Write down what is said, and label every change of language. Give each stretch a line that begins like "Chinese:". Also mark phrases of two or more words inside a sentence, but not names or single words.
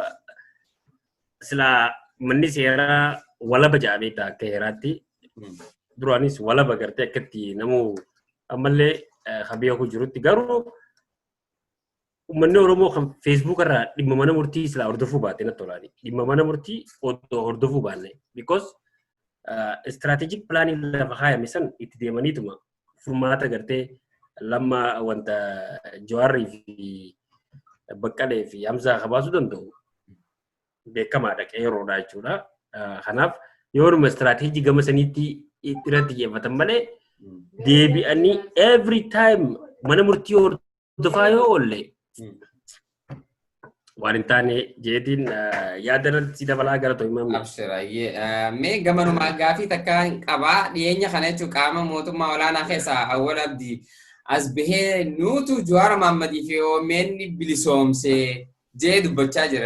Oromo: Silaa manni seeraa walaba jedhamee akka heeraatti duraanis walaba agartee akkatti namuu ammallee habiyaku jirutti garuu uummanni Oromoo kan Facebook irraa dhimma mana murtii silaa hordofuu baate natti tolaani. Dhimma mana murtii hordofuu baanne
English: because strategic planning
Oromo: lafa kaayame san itti deemaniituma furmaata agartee lama wanta Jawaarii fi Baqqalee fi Hamzaa kabaasuu danda'u beekamaadha qeeroodha jechuudha. Kanaaf yooruma istiraatiijii gama saniitti irratti xiyyeeffatan malee deebi'anii
English: every time
Oromo: mana murtii hordofaa yoo oolle waan hin taane jeetiin yaadanatti dabalaa gara ta'u himamu. Abshiraayyee. Mee gamanuma gaafii takka qabaa dhiyeenya kana jechuun qaama mootummaa olaanaa keessaa Awwal Abdii as bahee nuutu Jawaar Mohammadii fi OMN bilisoomsee jee dubbachaa jira.